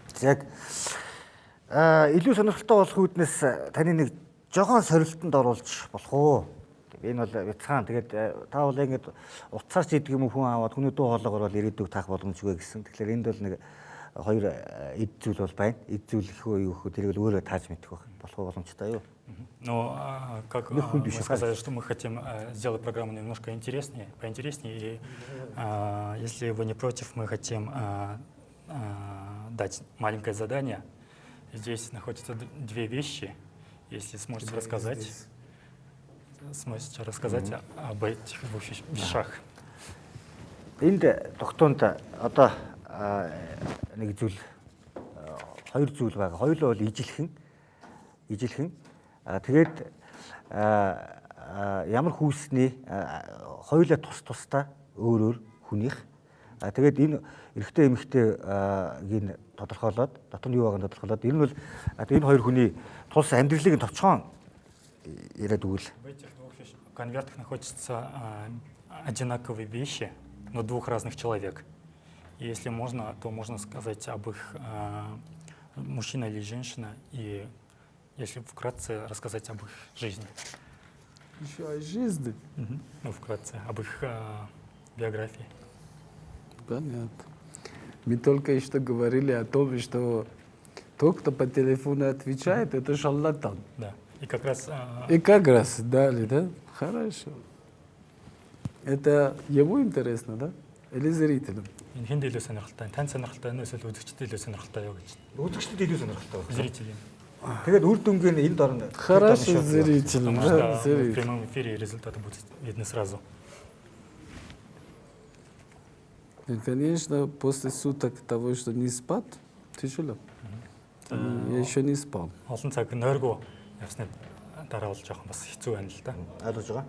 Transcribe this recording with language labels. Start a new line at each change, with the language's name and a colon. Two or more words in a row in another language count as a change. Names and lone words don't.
Mongolian: Яг илүү сонирхолтой болох үүднээс таны нэг жоохон сорилтонд оруулж болох уу? Энэ бол бяцхан. Тэгээд та бол ингэж утсаар ч идэг юм хүн аваад хүний дуу хоолойгоор бол ирээдүйг таах боломжгүй гэсэн. Тэгэхээр энд бол нэг хоёр эд зүйл бол байна. Эд зүйл их үү юу хөө тэрийг өөрөө тааж мэдэх болох боломжтой юу?
Russian: Но как мы сказали, что мы хотим сделать программу немножко интереснее, поинтереснее. И если вы не против, мы хотим дать маленькое задание. Здесь находятся две вещи. Если сможете рассказать об этих двух вещах.
Mongolian: Энд тогтоонд одоо нэг зүйл хоёр зүйл байгаа. Хоёулаа бол ижилхэн. Тэгээд ямар хүүсний хоёулаа тусдаа өөр хүнийх. Тэгээд энэ эрэгтэй эмэгтэйг тодорхойлоод дотор нь юу байгааг тодорхойлоод энэ бол энэ хоёр хүний тус амьдралыг товчхон яриад өгвөл.
Russian: В этих двух конвертах находятся одинаковые вещи, но двух разных человек. И если можно, то можно сказать об их мужчина или женщина, и если вкратце рассказать об их жизни. Еще о жизни? Ну, вкратце, об их биографии. Понятно. Мы только что говорили о том, что тот, кто по телефону отвечает, это шарлатан. Да. И как раз... И как раз дали, да? Хорошо. Это ему интересно, да? Или зрителям?
Mongolian: Энэ хэн илүү сонирхолтой, тань сонирхолтой, эсвэл үзэгчдэд илүү сонирхолтой юу гэж. Үзэгчдэд илүү сонирхолтой байна.
Russian: Зрителям.
Mongolian: Тэгээд үр дүнгийн энд орно.
Russian: Хорошо, зрителям, да, в зрителям. прямом эфире результаты будут видны сразу. И, конечно, после суток того, что не спать, тяжело. Я еще не спал.
Mongolian: Олон цаг нойргоо явсны дараа бол жоохон бас хэцүү байна л да. Ойлгож байгаа.